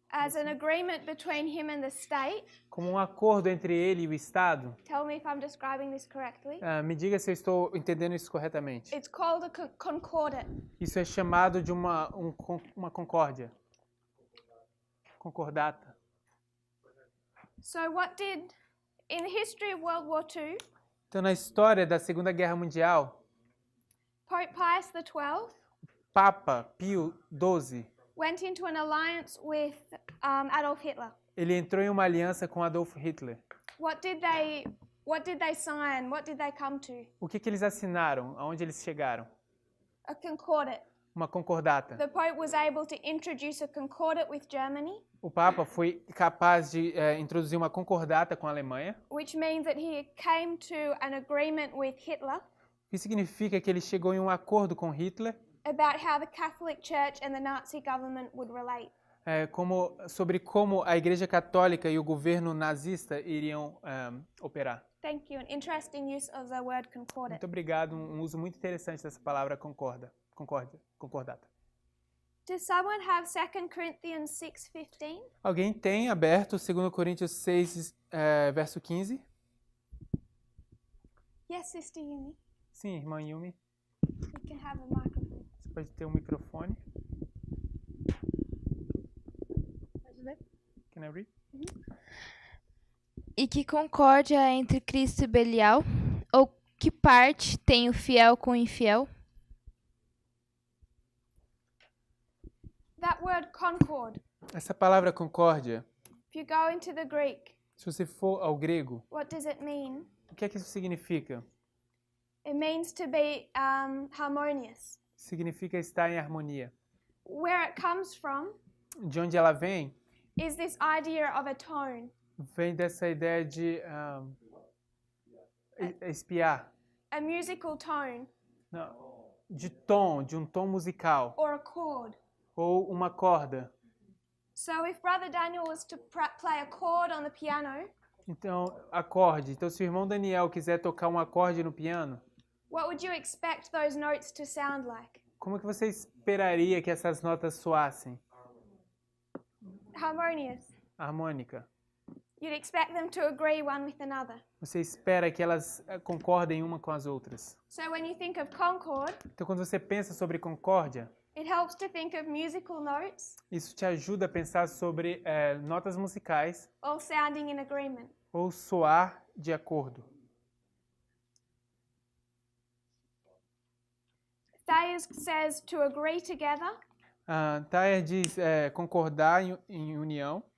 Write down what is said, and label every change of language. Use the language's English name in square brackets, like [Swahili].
[English] as an agreement between him and the state, [Portuguese] como um acordo entre ele e o Estado, [English] tell me if I'm describing this correctly. [Portuguese] me diga se eu estou entendendo isso corretamente. [English] It's called a concordat. [Portuguese] Isso é chamado de uma concórdia. Concordata. [English] So in the history of World War II, [Portuguese] Então, na história da Segunda Guerra Mundial, [English] Pope Pius XII [Portuguese] Papa Pio XII, [English] went into an alliance with Adolf Hitler. [Portuguese] ele entrou em uma aliança com Adolf Hitler. [English] What did they sign? What did they come to? [Portuguese] O que eles assinaram? Aonde eles chegaram? [English] A concordat. [Portuguese] Uma concordata. [English] The Pope was able to introduce a concordat with Germany, [Portuguese] O Papa foi capaz de introduzir uma concordata com a Alemanha, [English] which means that he came to an agreement with Hitler [Portuguese] o que significa que ele chegou em um acordo com Hitler [English] about how the Catholic Church and the Nazi government would relate. [Portuguese] sobre como a Igreja Católica e o governo nazista iriam operar. [English] Thank you. An interesting use of the word concordat. [Portuguese] Muito obrigado, um uso muito interessante dessa palavra concordata. [English] Does someone have 2 Corinthians 6:15? [Portuguese] Alguém tem aberto 2 Coríntios 6, verso 15? [English] Yes, Sister Yumi. [Portuguese] Sim, irmã Yumi. [English] We can have a microphone. [Portuguese] Você pode ter um microfone. [English] Can I read? [Portuguese] E que concórdia entre Cristo e Belial? Ou que parte tem o fiel com o infiel? [English] That word concord, [Portuguese] Essa palavra concórdia, [English] if you go into the Greek, [Portuguese] se você for ao grego, [English] what does it mean? [Portuguese] o que é que isso significa? [English] It means to be harmonious. [Portuguese] Significa estar em harmonia. [English] Where it comes from [Portuguese] De onde ela vem? [English] is this idea of a tone. [Portuguese] Vem dessa ideia de espiar. [English] A musical tone [Portuguese] Não, de um tom musical. [English] or a chord. [Portuguese] Ou uma corda. [English] So if Brother Daniel was to play a chord on the piano, [Portuguese] Então, acorde. Então, se o irmão Daniel quiser tocar um acorde no piano, [English] what would you expect those notes to sound like? [Portuguese] como que você esperaria que essas notas soassem? [English] Harmonious. [Portuguese] Harmônica. [English] You'd expect them to agree one with another. [Portuguese] Você espera que elas concordem uma com as outras. [English] So when you think of concord, [Portuguese] Então, quando você pensa sobre concórdia, [English] it helps to think of musical notes [Portuguese] isso te ajuda a pensar sobre notas musicais [English] all sounding in agreement. [Portuguese] ou soar de acordo. [English] Thayers says to agree together, [Portuguese] Thayer diz concordar em união,